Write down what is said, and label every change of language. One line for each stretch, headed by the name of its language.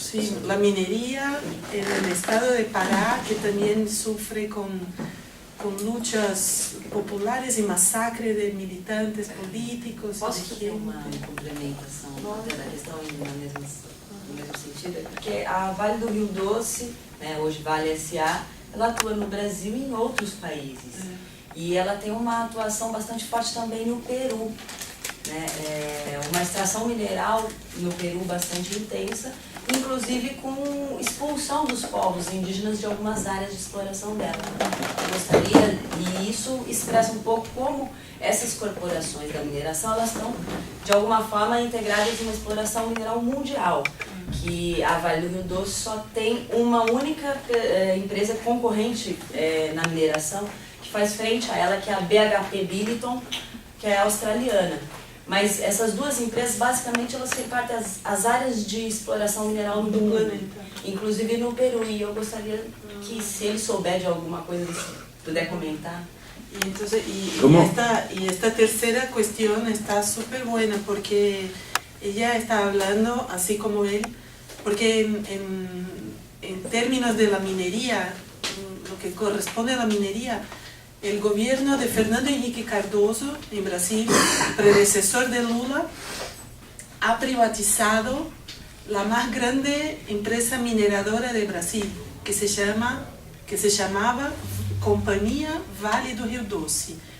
Spanish: Sí, la minería en el estado de Pará, que también sufre con luchas populares y masacre de militantes políticos.
Portuguese: Posso fazer uma complementação da questão no mesmo sentido? Porque a Vale do Rio Doce, né, hoje Vale S.A., ela atua no Brasil e em outros países. E ela tem uma atuação bastante forte também no Peru. Né? Uma extração mineral no Peru bastante intensa, inclusive com expulsão dos povos indígenas de algumas áreas de exploração dela. Eu gostaria, e isso expressa um pouco como essas corporações da mineração, elas estão de alguma forma integradas em uma exploração mineral mundial, que a Vale do Rio Doce só tem uma única empresa concorrente na mineração que faz frente a ela, que é a BHP Billiton, que é australiana. Mas essas duas empresas, basicamente, elas repartem as áreas de exploração mineral no mundo, inclusive no Peru. E eu gostaria que, se ele souber de alguma coisa, puder comentar.
Spanish: Y, entonces, y esta tercera cuestión está súper buena porque ella está hablando, así como él, porque en términos de la minería, lo que corresponde a la minería, el gobierno de Fernando Henrique Cardoso en Brasil, predecesor de Lula, ha privatizado la más grande empresa mineradora de Brasil, que se llamaba Companhia Vale do Rio Doce,